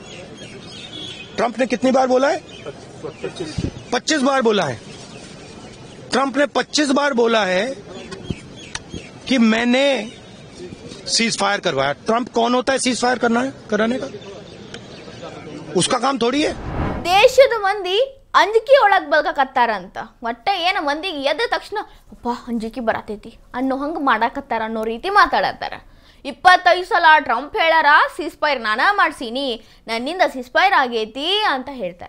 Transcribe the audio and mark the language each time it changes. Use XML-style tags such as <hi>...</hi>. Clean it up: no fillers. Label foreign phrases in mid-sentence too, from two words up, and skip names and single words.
<hi>ट्रंप ने कितनी बार बोला है? 25 बार बोला है. ट्रंप ने 25 बार बोला है कि मैंने सीज फायर करवाया. ट्रंप कौन होता है सीज फायर कराने का? उसका काम थोड़ी है.</hi> <kn>ದೇಶದ ಮಂದಿ ಅಂಜಿಕೆ ಒಳಗ್ ಬಲ್ಕತ್ತಾರಂತ. ಒಟ್ಟ ಏನ ಮಂದಿಗೆ ಎದ್ದ ತಕ್ಷಣ ಅಪ್ಪ ಅಂಜಿಕೆ ಬರತೈತಿ ಅನ್ನೋ ಹಂಗ ಮಾಡಾಕತ್ತಾರ ಅನ್ನೋ ರೀತಿ ಮಾತಾಡತ್ತಾರ. 25 ಸಲ ಟ್ರಂಪ್ ಹೇಳ್ಯಾರ ಸೀಸ್ ಫೈರ್ ನಾನಾ ಮಾಡ್ಸೀನಿ, ನನ್ನಿಂದ ಸೀಸ್ ಫೈರ್ ಆಗೈತಿ ಅಂತ ಹೇಳ್ತಾರ.</kn>